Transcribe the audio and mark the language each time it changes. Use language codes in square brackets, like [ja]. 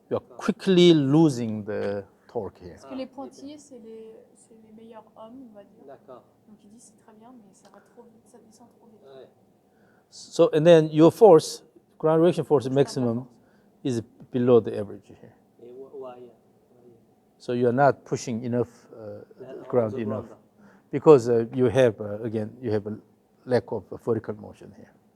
[en] you're quickly losing the torque here. [fr] Parce que les pointillés, c'est les meilleurs hommes, on va dire. D'accord. Donc il dit c'est très bien, mais ça va trop vite, ça descend trop vite. Ouais. [en] So, and then your force, ground reaction force maximum is below the average here. Et why? So you are not pushing enough ground The enough. ground. Because you have, again, you have a lack of vertical motion here.